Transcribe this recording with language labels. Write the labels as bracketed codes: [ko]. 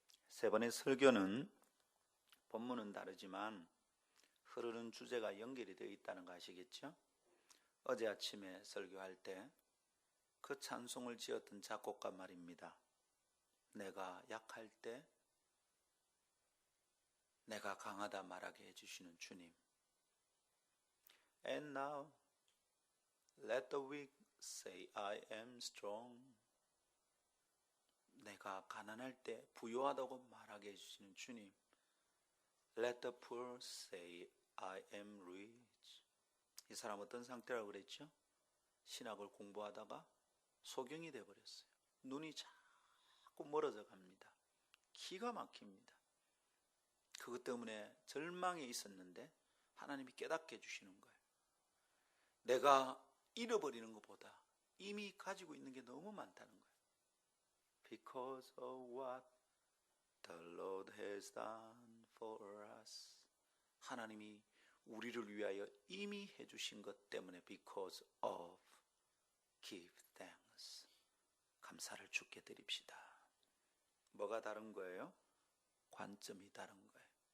[ko] 세 번의 설교는 본문은 다르지만 흐르는 주제가 연결이 되어 있다는 거 아시겠죠? 어제 아침에 설교할 때 그 찬송을 지었던 작곡가 말입니다. 내가 약할 때 내가 강하다 말하게 해주시는 주님. [en] And now let the weak say I am strong. [ko] 내가 가난할 때 부유하다고 말하게 해주시는 주님. [en] Let the poor say I am rich. [ko] 이 사람 어떤 상태라고 그랬죠? 신학을 공부하다가 소경이 되어버렸어요. 눈이 자꾸 멀어져 갑니다. 기가 막힙니다. 그것 때문에 절망에 있었는데 하나님이 깨닫게 해주시는 거예요. 내가 잃어버리는 것보다 이미 가지고 있는 게 너무 많다는 거예요. [en] Because of what the Lord has done for us. [ko] 하나님이 우리를 위하여 이미 해주신 것 때문에 [en] because of give thanks. [ko] 감사를 주께 드립시다. 뭐가 다른 거예요? 관점이 다른 거예요.